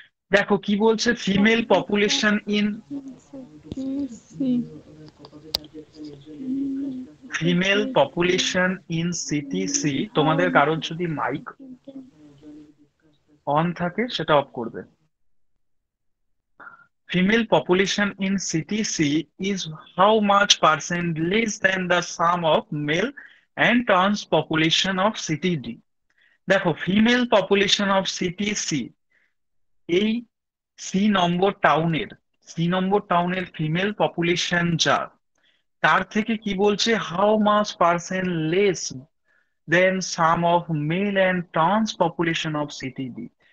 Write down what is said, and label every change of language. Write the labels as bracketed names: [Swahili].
[Bangla] দেখো কি বলছে, [English] Female population in, female population in CTC. [Bangla] তোমাদের কারোর যদি মাইক অন থাকে সেটা অফ করবে। [English] Female population in CTC is how much percent less than the sum of male and trans population of CTD? দেখো female population of CTC, এই C number টাউনের female population যা, [Bangla] তার থেকে কি বলছে, [English] How much percent less than sum of male and trans population of CTD.